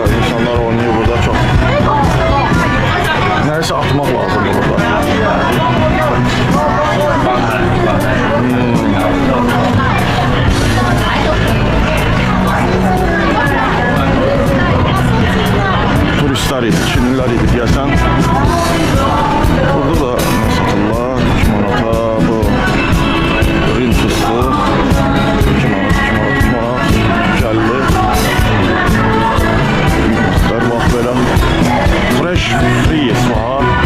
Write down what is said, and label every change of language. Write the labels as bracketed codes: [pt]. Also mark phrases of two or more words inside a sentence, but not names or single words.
[tr] İnsanlar oynuyor burada çok. Neyse atmak lazım burada. [az] Turistler idi, Çinliler idi deyəsən. Burada da nə satırlar? 2 manata bu rin fıstığı. 2 manat, 2 manat, 2 manat, 250. Bax belə [en] fresh fries [az] var.